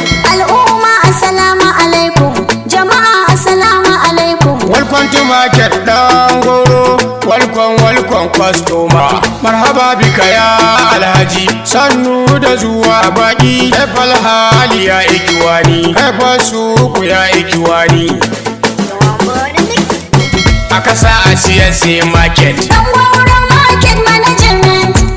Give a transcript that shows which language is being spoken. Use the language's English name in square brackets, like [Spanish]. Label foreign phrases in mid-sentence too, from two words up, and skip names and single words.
[Hausa] Al'umma, [Arabic] السلام عليكم. [Hausa] Jama'a, [Arabic] السلام عليكم. [English] Welcome to market, Dangoro. Welcome, welcome, customer. [Arabic] مرحبا بك يا الحاج. [Hausa] Sannu da zuwa baki. [Arabic] كيف الحال يا إخواني. كيف السوق يا إخواني. [Hausa] A kasa a siyan sai market. Dangoro [English] market management.